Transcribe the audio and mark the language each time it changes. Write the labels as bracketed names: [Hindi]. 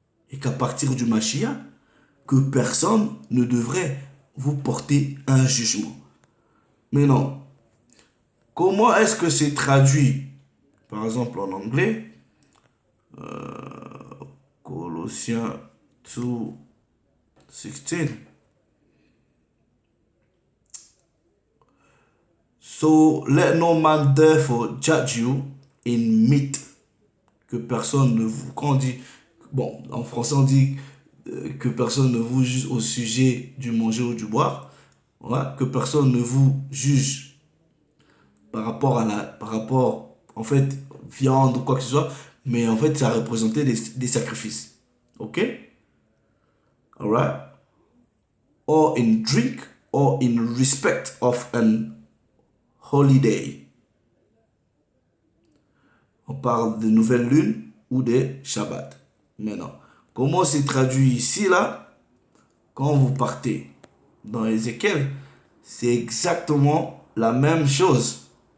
[French] Et qu'à partir du Mashiach, que personne ne devrait vous porter un jugement. Mais non. Comment est-ce que c'est traduit par exemple en anglais, Colossiens 2:16. [English] So let no man therefore judge you in meat. [French] Que personne ne vous... Quand on dit... Bon, en français on dit que personne ne vous juge au sujet du manger ou du boire. Voilà, que personne ne vous juge par rapport, en fait, viande ou quoi que ce soit. Mais en fait, ça représentait des sacrifices. [English] Ok? Alright? Or in drink, or in respect of an holiday. [French] On parle de nouvelle lune ou des Shabbats. Maintenant, comment c'est traduit ici, là? Quand vous partez dans Ézéchiel, c'est exactement la même chose.